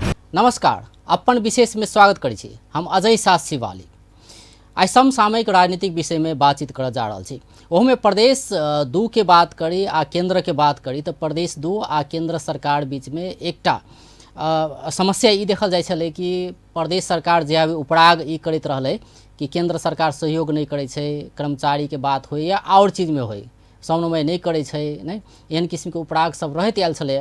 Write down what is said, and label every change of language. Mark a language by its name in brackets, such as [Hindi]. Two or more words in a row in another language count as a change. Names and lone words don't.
[Maithili] नमस्कार, अपन विशेष में स्वागत करी छी। हम अजय शाह शिवाली आज समसामयिक राजनीतिक विषय में बातचीत कर जा रहा छी। ओहमे प्रदेश दू के बात करी आ केंद्र के बात करी तो प्रदेश दू आ केंद्र सरकार बीच में एकटा समस्या ई देखल जाय छलै कि प्रदेश सरकार जे अभी उपराग ई करैत रहलै कि केंद्र सरकार सहयोग नहीं करै छै, कर्मचारी के बात होय या और चीज में होय, समन्वय नहीं करै छै, नहीं एहन किस्म के उपराग सब रहैत आयल छलै।